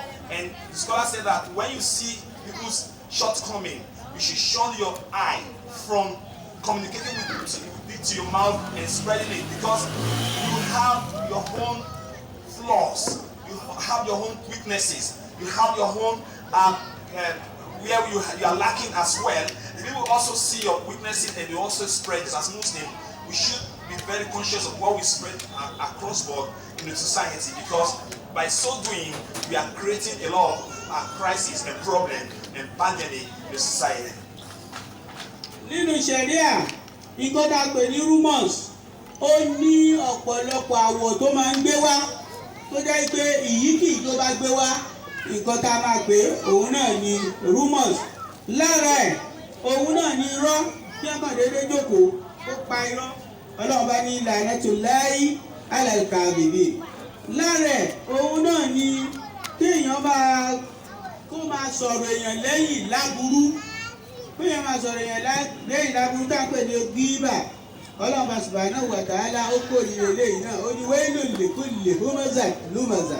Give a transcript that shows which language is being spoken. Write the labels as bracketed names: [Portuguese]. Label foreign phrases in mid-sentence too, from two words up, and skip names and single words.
[English] And the scholar said that when you see people's shortcoming, you should shun your eye from communicating with it to your mouth and spreading it, because you have your own flaws, you have your own weaknesses, you have your own where you are lacking as well. The people also see your weaknesses and they also spread it. As Muslims, we should be very conscious of what we spread across board in the society, because by so doing we are creating a lot of crisis and problem and pandemic in the society. [Yoruba] Nínú ṣẹ̀ríà, nǹkan tá a pè ní rumors, ó ní ọ̀pọ̀lọpọ̀ àwọ̀ tó máa ń gbé wá, tó jẹ́ pé ìyíkì tó bá gbé wá, nǹkan tá a máa pè òun náà ni rumors. Lára ẹ̀, òun náà ni irọ́, kí wọ́n kàn déédéé jókòó ó pa irọ́. Ọlọ́run bá ní [Arabic] لعنة الله على الكاذبين. [Yoruba] Lára ẹ̀, òun náà ni kéèyàn máa sọ̀rọ̀ èèyàn lẹ́yìn láburú. Kéèyàn máa sọ̀rọ̀ èèyàn lẹ́yìn láburú tá a pè ní gíbà. Ọlọ́run [Arabic] سبحانه وتعالى [Yoruba] ó kórìíra eléyìí náà, ó ní [Arabic] ويل لكل همزة لمزة.